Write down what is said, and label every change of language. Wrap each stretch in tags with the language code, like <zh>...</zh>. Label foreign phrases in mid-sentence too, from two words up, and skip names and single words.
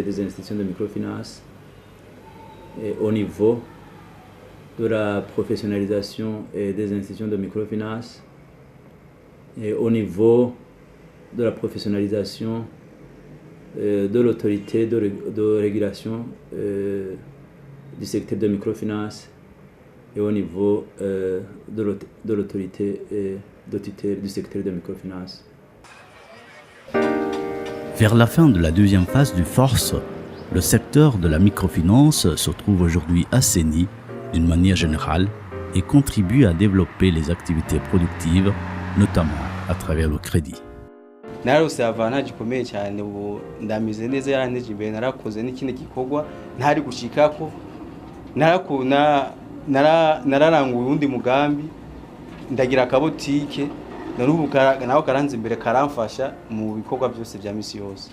<fr>des institutions de microfinance, et au niveau de la professionnalisation des institutions de microfinance, et au niveau de la professionnalisation de l'autorité de régulation du secteur de microfinance et au niveau de l'autorité de tutelle du secteur de microfinance. Vers la fin de la deuxième phase du force, le secteur de la microfinance se trouve aujourd'hui assaini d'une manière générale et contribue à développer les activités productives, notamment à travers le crédit.</fr> <rn>narose avana gikomeye cyane ubu ndamize neza yaranteje imbere narakoze n'ikindi gikorwa ntari gushikako nararanguye undi mugambi ndagira akabotike narubu naho karanze imbere karamfasha mu bikorwa byose bya misi yose</rn>